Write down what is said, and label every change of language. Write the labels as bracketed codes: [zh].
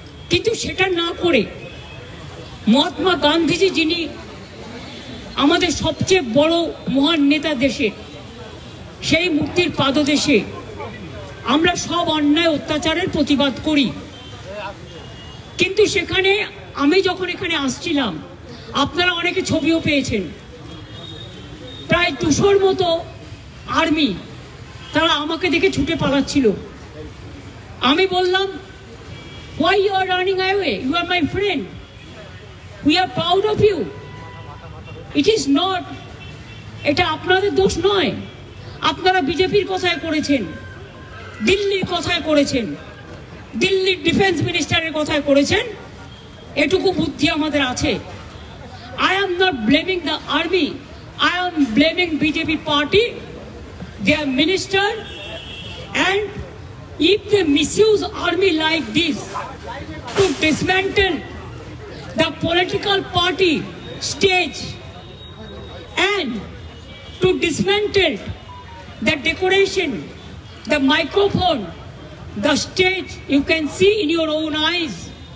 [bn] কিন্তু সেটা না করে মহাত্মা গান্ধীজি, যিনি আমাদের সবচেয়ে বড় মহান নেতা দেশে, সেই মূর্তির পাদদেশে আমরা সব অন্যায় অত্যাচারের প্রতিবাদ করি। কিন্তু সেখানে আমি যখন এখানে আসছিলাম, আপনারা অনেকে ছবিও পেয়েছেন, প্রায় 200-র মতো আর্মি, তারা আমাকে দেখে ছুটে পালাচ্ছিল। আমি বললাম, [en] why you are running away? You are my friend. We are proud of you. It is not, [bn] এটা আপনাদের দোষ নয়। আপনারা বিজেপির কথায় করেছেন, দিল্লির কথায় করেছেন, দিল্লির ডিফেন্স মিনিস্টারের কথায় করেছেন, এটুকু বুদ্ধি আমাদের আছে। [en] I am not blaming the army. I am blaming BJP party, their minister, and if they misuse army like this to dismantle the political party stage and to dismantle the decoration, the microphone, the stage, you can see in your own eyes.